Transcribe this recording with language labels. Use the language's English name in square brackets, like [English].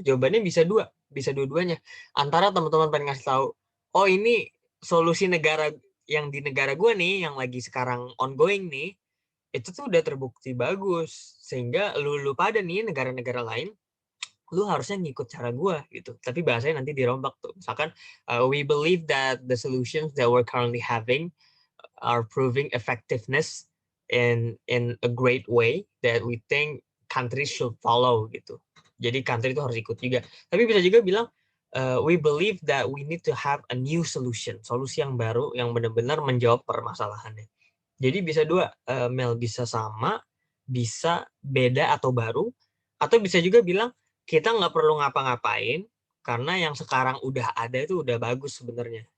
[Indonesian] Jawabannya bisa dua-duanya. Antara teman-teman pengen ngasih tahu, oh ini solusi negara yang di negara gue nih, yang lagi sekarang ongoing nih, itu tuh udah terbukti bagus. Sehingga lu pada nih negara-negara lain, lu harusnya ngikut cara gue gitu. Tapi bahasanya nanti dirombak tuh. [English] Misalkan, we believe that the solutions that we're currently having are proving effectiveness in a great way that we think countries should follow [Indonesian] gitu. Jadi country itu harus ikut juga. Tapi bisa juga bilang, [English] we believe that we need to have a new solution, [Indonesian] solusi yang baru yang benar-benar menjawab permasalahannya. Jadi bisa dua, Mel, bisa sama, bisa beda atau baru, atau bisa juga bilang kita nggak perlu ngapa-ngapain karena yang sekarang udah ada itu udah bagus sebenarnya.